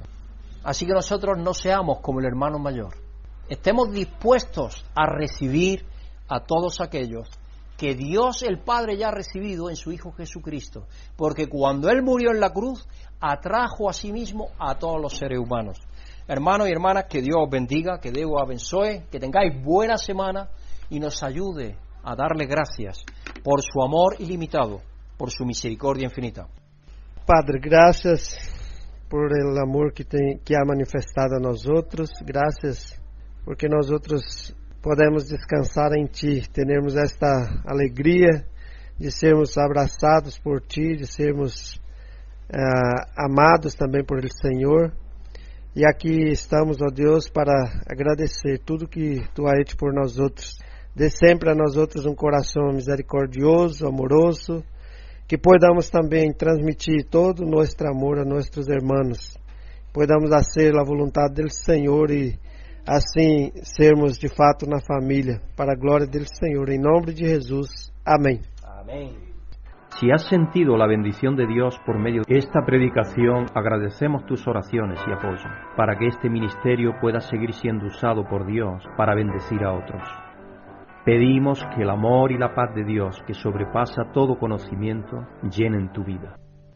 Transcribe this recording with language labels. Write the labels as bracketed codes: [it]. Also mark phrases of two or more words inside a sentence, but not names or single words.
[es] Así que nosotros no seamos como el hermano mayor. Estemos dispuestos a recibir a todos aquellos que Dios el Padre ya ha recibido en su Hijo Jesucristo, porque cuando Él murió en la cruz, atrajo a sí mismo a todos los seres humanos. Hermanos y hermanas, que Dios os bendiga, [pt] que Dios os abençoe, [es] que tengáis buena semana y nos ayude a darle gracias por su amor ilimitado, por su misericordia infinita. [pt] Padre, graças por [es] el amor que ha manifestado [pt] a nós outros, graças porque nós outros podemos descansar em Ti, termos esta alegria de sermos abraçados por Ti, de sermos amados também por el Senhor. E aqui estamos, ó Deus, para agradecer tudo que Tu [es] has hecho [pt] por nós outros. Dê sempre a nós outros um coração misericordioso, amoroso, que podamos também transmitir todo o nosso amor a nossos irmãos. Podamos fazer a vontade do Senhor e assim sermos de fato na família, para a glória do Senhor. Em nome de Jesus. Amém. [es] Amén. Si has sentido la bendición de Dios por medio de esta predicación, agradecemos tus oraciones y apoyo, para que este ministerio pueda seguir siendo usado por Dios para bendecir a otros. Pedimos que el amor y la paz de Dios, que sobrepasa todo conocimiento, llenen tu vida.